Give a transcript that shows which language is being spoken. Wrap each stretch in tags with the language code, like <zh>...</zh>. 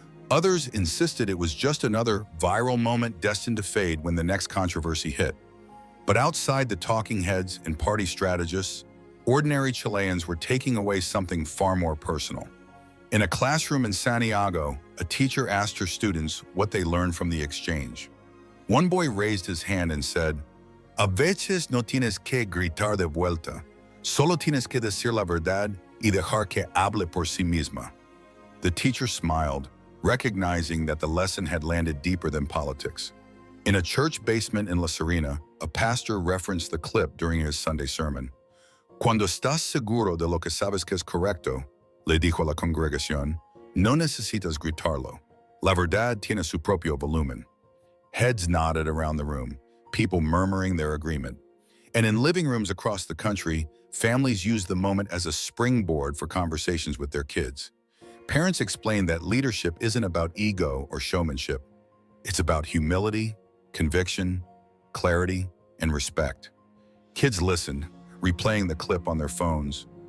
<en>Others insisted it was just another viral moment destined to fade when the next controversy hit. But outside the talking heads and party strategists, ordinary Chileans were taking away something far more personal. In a classroom in Santiago, a teacher asked her students what they learned from the exchange. One boy raised his hand and said,</en> <es>"A veces no tienes que gritar de vuelta, solo tienes que decir la verdad y dejar que hable por sí misma."</es> <en>The teacher smiled, recognizing that the lesson had landed deeper than politics. In a church basement in La Serena, a pastor referenced the clip during his Sunday sermon.</en> <es>"Cuando estás seguro de lo que sabes que es correcto," le dijo a la congregación, "no necesitas gritarlo. La verdad tiene su propio volumen."</es> <en>Heads nodded around the room, people murmuring their agreement. And in living rooms across the country, families used the moment as a springboard for conversations with their kids. Parents explained that leadership isn't about ego or showmanship. It's about humility, conviction, clarity, and respect. Kids listened, replaying the clip on their phones,</en>